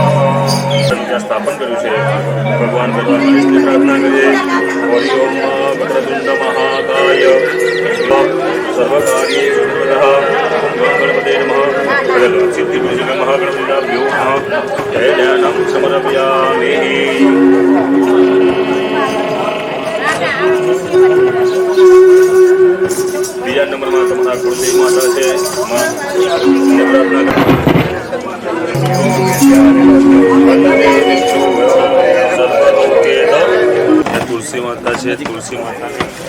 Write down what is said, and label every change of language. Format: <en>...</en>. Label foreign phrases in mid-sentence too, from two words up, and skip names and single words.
<gu>સ્થાપન કર્યું છે. ભગવાન પ્રાર્થના કરીએ.</gu> <sa>महाकाय सर्वकार्येषु गणपते नमः सिद्धिविजय महागणपतिभ्यो नमः जयध्यानं समर्पयामि</sa> <gu>બીજા નંબરમાં તમારા કુળદેવી માતા છે તુલસી માતા છે તુલસી માતાને</gu>